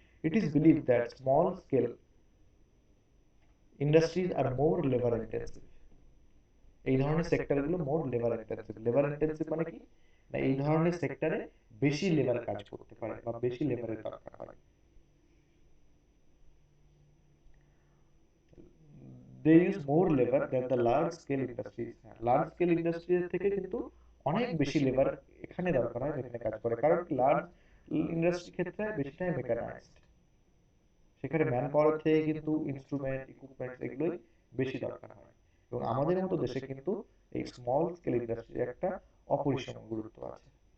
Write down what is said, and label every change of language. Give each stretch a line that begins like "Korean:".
English: It is believe that small scale industries are more labour intensive.
Bangla: এই ধরনের সেক্টরগুলো
English: More labour intensive.
Bangla: Labour intensive মানে কি, না এই ধরনের সেক্টরে বেশি লেবার কাজ করতে পারে বা বেশি লেবারের দরকার হয়।
English: they use more labor than the large scale industries।
Bangla: Large scale industries থেকে কিন্তু অনেক বেশি লেবার এখানে দরকার হয়, এখানে কাজ করে। কারণ লার্জ ইন্ডাস্ট্রি ক্ষেত্রে বেশিটাই মেকানাইজড, সেখানে ম্যান পাওয়ার থেকে কিন্তু ইনস্ট্রুমেন্ট, ইকুইপমেন্ট এগুলোই বেশি দরকার হয়। এবং আমাদের মতো দেশে কিন্তু এই স্মল স্কেল ইন্ডাস্ট্রির একটা অপরিসীম গুরুত্ব আছে।